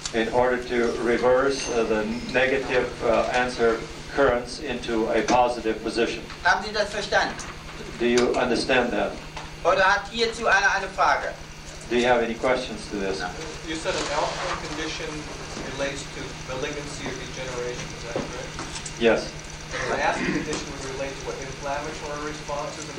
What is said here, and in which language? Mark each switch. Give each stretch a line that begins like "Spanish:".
English: In order to reverse the negative answer currents into a positive position.
German: Haben Sie das verstanden?
English: Do you understand that?
German: Oder hat hierzu einer eine Frage?
English: Do you have any questions to this? You said an alkaline condition relates to malignancy or degeneration, is that correct? Yes. An acid condition would relate to what, inflammatory responses?